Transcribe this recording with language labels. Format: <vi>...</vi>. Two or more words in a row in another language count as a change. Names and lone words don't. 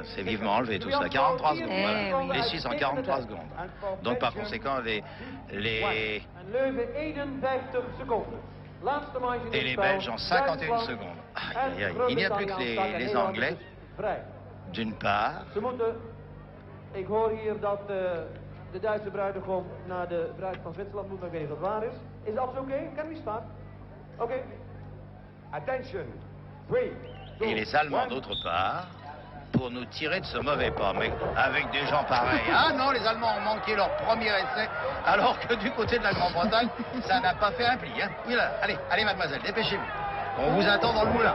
<fr>C'est vivement enlevé tout ça. 43 secondes. Voilà. Oui. Les Suisses en 43 secondes. Donc, par conséquent, et les Belges en 51 secondes. Aïe, aïe. Il n'y a plus que les Anglais, d'une part.</fr> <nl>Ik hoor hier dat de Duitse bruidegom naar de bruid van Zwitserland moet, maar ik weet niet of dat waar is. Is dat oké?</nl> <en>Can we start?</en> <nl>Oké.</nl> <fr>Attention. 3, 2, Et les Allemands, d'autre part, pour nous tirer de ce mauvais pas. Mais avec des gens pareils. Ah non, les Allemands ont manqué leur premier essai, alors que du côté de la Grande-Bretagne, ça n'a pas fait un pli. Hein. Oui, là, allez, mademoiselle, dépêchez-vous. On vous attend dans le moulin.</fr>